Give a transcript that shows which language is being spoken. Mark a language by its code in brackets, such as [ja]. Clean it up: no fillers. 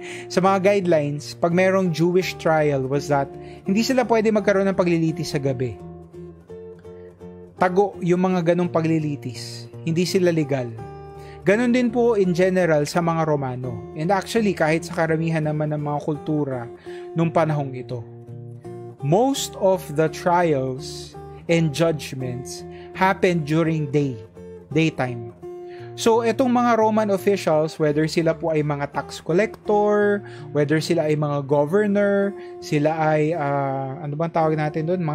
[tl] Sa mga guidelines, pag merong [en] Jewish trial was that [tl] hindi sila pwede magkaroon ng paglilitis sa gabi. Tago yung mga ganong paglilitis. Hindi sila legal. Ganon din po [en] in general [tl] sa mga Romano. [en] And actually, [tl] kahit sa karamihan naman ng mga kultura nung panahong ito. [en] Most of the trials and judgments happened during daytime. [tl] So, itong mga [en] Roman officials, whether [tl] sila po ay mga tax collector, whether sila ay mga governor, sila ay, ano bang tawag natin doon?